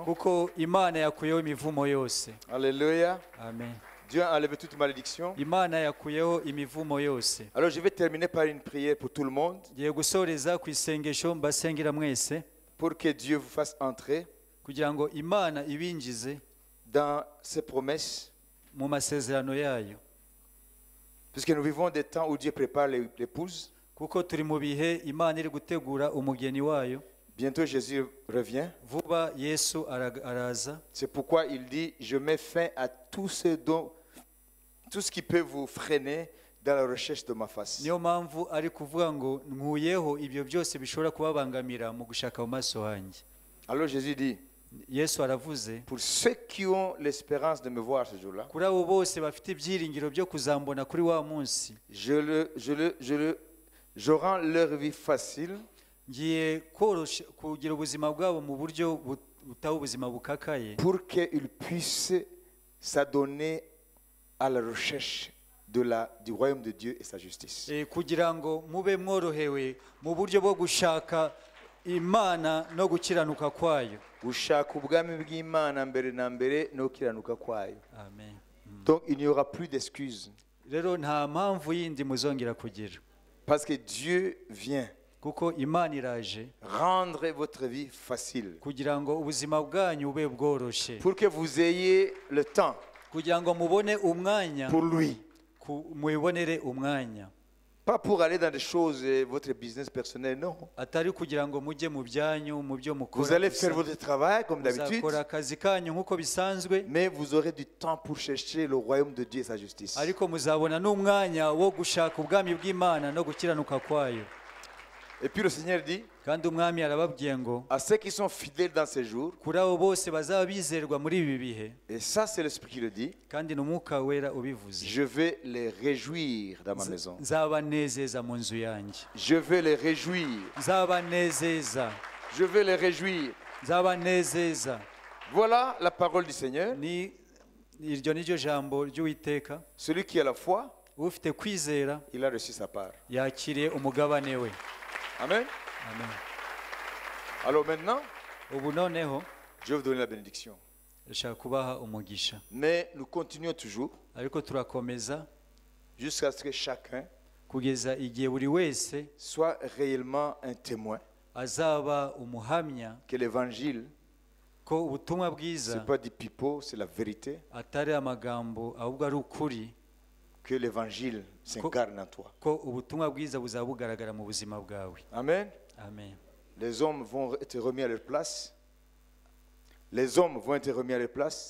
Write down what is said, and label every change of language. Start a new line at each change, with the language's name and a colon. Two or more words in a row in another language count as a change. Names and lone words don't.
Kinyarwanda: kuko imana yakuyeho imivumo yose.
French: Alléluia. Amen. Dieu a enlevé toute malédiction.
Kinyarwanda: imana yakuyeho imivumo yose.
French: Alors je vais terminer par une prière pour tout le monde,
Kinyarwanda: ngiye gusoreza ku isengesho mbasengera mwese,
French: pour que Dieu vous fasse entrer
Kinyarwanda: kugira ngo imana ibinjize
French: dans ses promesses.
Kinyarwanda: mu masezerano yayo,
French: Puisque nous vivons des temps où Dieu prépare l'épouse.
Kinyarwanda: kuko turi mu bihe imana iri gutegura umugeni wayo.
French: Bientôt Jésus revient.
Kinyarwanda: vuba yesu araza.
French: C'est pourquoi il dit, je mets fin à tout ce qui peut vous freiner dans la recherche de ma face.
Kinyarwanda: niyo mpamvu ari kuvuga ngo nkuyeho ibyo byose bishobora kubabangamira mu gushaka mu maso hanjye.
French: Alors Jésus dit,
Kinyarwanda: yesu aravuze,
French: pour ceux qui ont l'espérance de me voir ce jour-là,
Kinyarwanda: kuri abo bose bafite ibyiringiro byo kuzambona kuri wa munsi,
French: je rends leur vie facile
Kinyarwanda: ngiye kugira ubuzima bwabo mu buryo butaba ubuzima bukakaye,
French: pour qu'ils puissent s'adonner à la recherche du royaume de Dieu et sa justice.
Kinyarwanda: kugira ngo mube mworohewe mu buryo bwo gushaka imana no gukiranuka kwayo. Gushaka ubwami bw'Imana mbere na mbere no gukiranuka kwayo. Amen.
French: Donc il n'y aura plus d'excuses.
Kinyarwanda: rero nta mpamvu yindi muzongera kugira,
French: Parce que Dieu vient
Kinyarwanda: kuko imana iraje
French: rendre votre vie facile.
Kinyarwanda: kugira ngo ubuzima bwanyu bube bworoshye,
French: Pour que vous ayez le temps
Kinyarwanda: kugira ngo mubone umwanya,
French: pour lui.
Kinyarwanda: mubonere umwanya,
French: Pas pour aller dans des choses, votre business personnel, non.
Kinyarwanda: atari kugira ngo mujye mu byanyu mu byo
French: Vous
Kinyarwanda: mukora
French: allez
Kinyarwanda: gusa.
French: faire votre travail comme d'habitude,
Kinyarwanda: muzakora akazi kanyu nk'uko bisanzwe,
French: mais vous aurez du temps pour chercher le royaume de Dieu et sa justice.
Kinyarwanda: ariko muzabona n'umwanya wo gushaka ubwami bw'imana no gukiranuka kwayo.
French: Et puis le Seigneur dit,
Kinyarwanda: kandi umwami arababwiye ngo
French: à ceux qui sont fidèles dans ces jours,
Kinyarwanda: kuri abo bose bazaba bizerwa muri ibi bihe,
French: et ça c'est l'Esprit qui le dit,
Kinyarwanda: kandi ni umwuka wera ubivuze,
French: je vais les réjouir dans ma maison.
Kinyarwanda: nzabanezeza mu nzu yanjye,
French: Je vais les réjouir.
Kinyarwanda: nzabanezeza,
French: Je vais les réjouir.
Kinyarwanda: nzabanezeza.
French: Voilà la parole du Seigneur.
Kinyarwanda: Iryo ni ryo jambo ry'Uwiteka.
French: Celui qui a la foi,
Kinyarwanda: ufite kwizera
French: il a reçu sa part.
Kinyarwanda: yakiriye umugabane we.
French: Amen.
Kinyarwanda: Amen.
French: Alors maintenant,
Kinyarwanda: ubu noneho
French: je vais vous donner la bénédiction.
Kinyarwanda: ndashaka kubaha umugisha,
French: Mais nous continuons toujours
Kinyarwanda: ariko turakomeza
French: jusqu'à ce que chacun
Kinyarwanda: kugeza igihe buri wese
French: soit réellement un témoin
Kinyarwanda: azaba umuhamya
French: que l'évangile,
Kinyarwanda: ko ubutumwa
French: ce
Kinyarwanda: bwiza
French: n'est pas du pipeau, c'est la vérité,
Kinyarwanda: atari amagambo ahubwo ari ukuri,
French: que l'évangile s'incarne en toi.
Kinyarwanda: ko ubutumwa bwiza buzaba bugaragara mu buzima bwawe.
French: Amen.
Kinyarwanda: Amen.
French: Les hommes vont être remis à leur place. Les hommes vont être remis à leur place